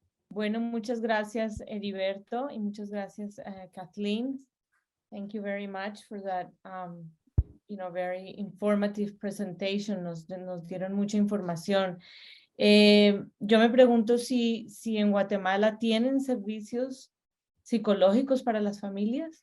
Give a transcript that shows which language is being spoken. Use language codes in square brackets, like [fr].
[es] Bueno, muchas gracias, Eriberto, y muchas gracias, Cathleen. [en] Thank you very much for that, very informative presentation. [es] Nos dieron mucha información. Yo me pregunto si en Guatemala tienen servicios psicológicos para las familias.